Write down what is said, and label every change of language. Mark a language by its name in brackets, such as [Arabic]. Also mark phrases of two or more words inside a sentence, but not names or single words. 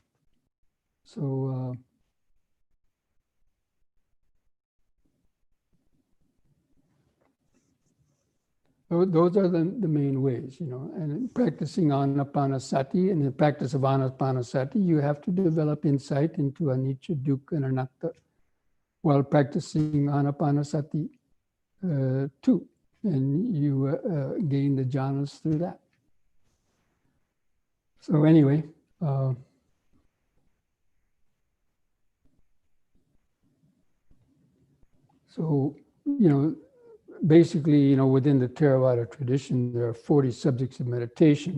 [English] So those are the main ways, and practicing anapanasati. In the practice of anapanasati, you have to develop insight into anicca, dukkha, and anatta while practicing anapanasati too. And you gain the jhanas through that. So anyway, So, basically, within the Theravada tradition, there are 40 subjects of meditation.